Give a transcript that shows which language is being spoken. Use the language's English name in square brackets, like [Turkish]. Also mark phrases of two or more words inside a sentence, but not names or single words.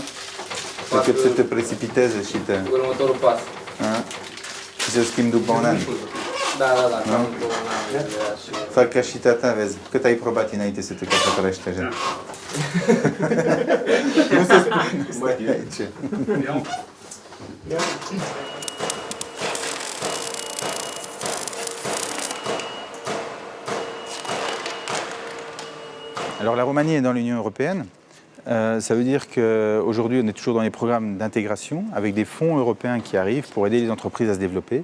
[Romanian] Decât să te precipiteze și te... Următorul pas. Și să schimbi după un an. Da, cam într-una și... Fac ca și tata, vezi, cât ai probat înainte să te căsătorești așa. Nu se spune aici. [French] Alors la Roumanie est dans l'Union européenne. Ça veut dire qu'aujourd'hui, on est toujours dans les programmes d'intégration avec des fonds européens qui arrivent pour aider les entreprises à se développer.